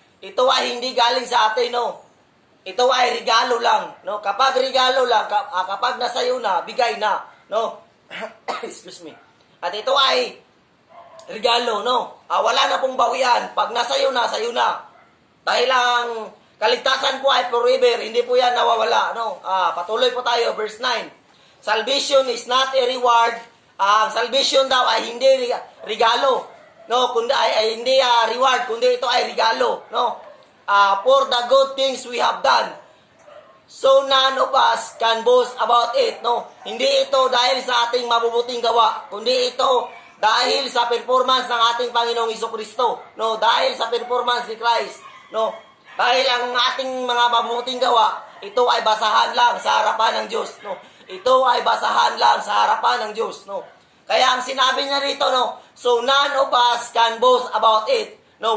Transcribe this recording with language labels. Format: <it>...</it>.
<tl>Ito ay hindi galing sa atin, Ito ay regalo lang, Kapag regalo lang, kapag nasayo na, bigay na, Excuse me. At ito ay regalo, wala na pong bawian. Pag nasayo na, sayo na. Dahil ang kaligtasan po ay forever, hindi po yan nawawala, Patuloy po tayo, verse 9.</tl> <en>Salvation is not a reward.</en> <tl>Ang salvation daw ay hindi regalo, kundi ay hindi reward, kundi ito ay regalo,</tl> <en>for the good things we have done. So none of us can boast about it,</en> <tl>no? Hindi ito dahil sa ating mabubuting gawa, kundi ito dahil sa performance ng ating Panginoong Jesucristo, no? Dahil sa performance ni Christ, no? Dahil ang ating mga mabubuting gawa, ito ay basahan lang sa harapan ng Diyos, no? Ito ay basahan lang sa harapan ng Diyos, no? Kaya ang sinabi niya rito, no?</tl> <en>So none of us can boast about it,</en> <tl>no?</tl>